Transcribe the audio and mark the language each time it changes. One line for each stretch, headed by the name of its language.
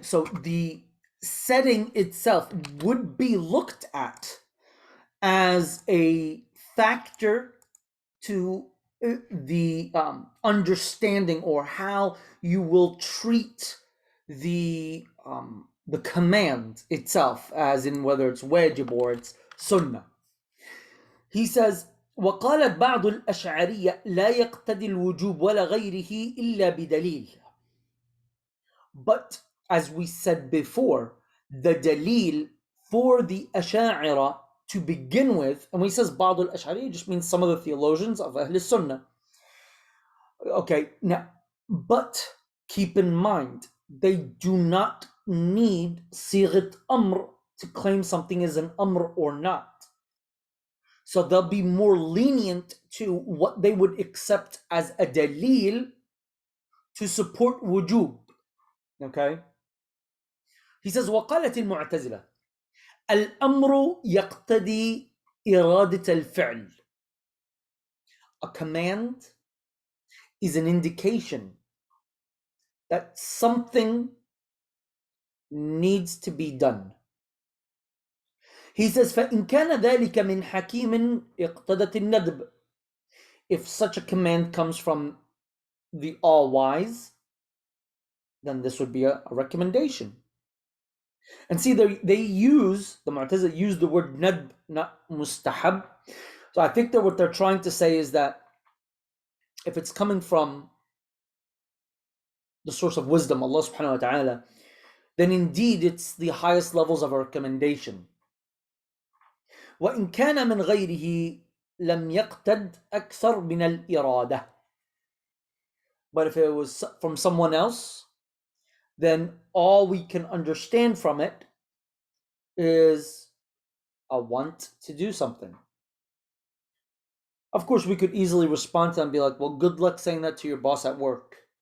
English: So, the setting itself would be looked at as a factor to the understanding or how you will treat the command itself, as in whether it's wajib or it's sunnah. He says,
Arabic: وقالت بعض الأشعرية لا يقتضي الوجوب ولا غيره إلا بدليل.
English: But as we said before, the dalil for the Ash'ari to begin with, and when he says
Arabic: بعض الأشعرية,
English: it just means some of the theologians of Ahl Sunnah. Okay, now, but keep in mind, they do not need sighat amr to claim something is an amr or not. So they'll be more lenient to what they would accept as a dalil to support wujub. Okay? He says,
Arabic: وقالت المعتزلة الأمر يقتضي إرادة الفعل.
English: A command is an indication that something needs to be done. He says,
Arabic: فَإِنْ كَانَ ذَلِكَ مِنْ حَكِيمٍ اقْتَدَتِ النَّدْبِ.
English: If such a command comes from the all-wise, then this would be a recommendation. And see, the Mu'tazila use the word nadb, not mustahab. So I think that what they're trying to say is that if it's coming from the source of wisdom, Allah subhanahu wa ta'ala, then indeed it's the highest levels of recommendation.
Arabic: وإن كان من غيره لم يقتد أكثر من الإرادة.
English: But if it was from someone else, then all we can understand from it is a want to do something. Of course, we could easily respond to them and be like, well, good luck saying that to your boss at work.